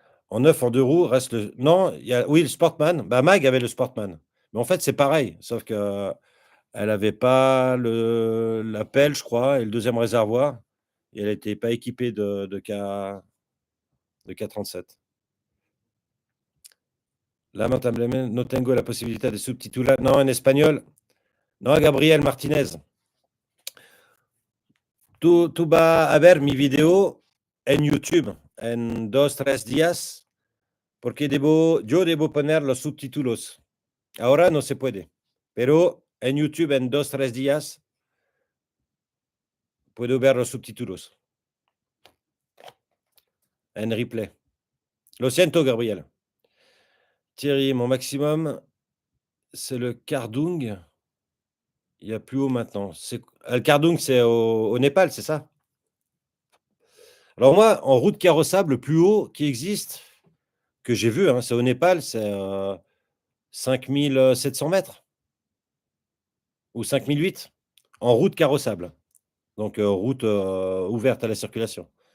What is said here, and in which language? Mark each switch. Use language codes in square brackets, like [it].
[fr] En neuf, en 2 roues, reste le non, il y a oui, le Sportman. Bah, Mag avait le Sportman. Mais en fait, c'est pareil, sauf qu'elle avait pas la pelle, je crois et le deuxième réservoir et elle était pas équipée de K37. [es] Lamentablemente no tengo la posibilidad de subtitular no, [fr] en espagnol. [es] No, Gabriel Martinez. Tú vas a ver mi video en YouTube en 2 3 días, porque yo debo poner los subtítulos. Ahora no se puede, pero en YouTube en 2 3 días puedo ver los subtítulos en replay. Lo siento, Gabriel. [fr] Thierry, mon maximum, c'est le Kardung. Il y a plus haut maintenant. Le Kardung, c'est au Népal, c'est ça? Alors moi, en route carrossable, le plus haut qui existe, que j'ai vu, hein, c'est au Népal, c'est, 5 700 mètres ou 5 008 en route carrossable, donc route, ouverte à la circulation.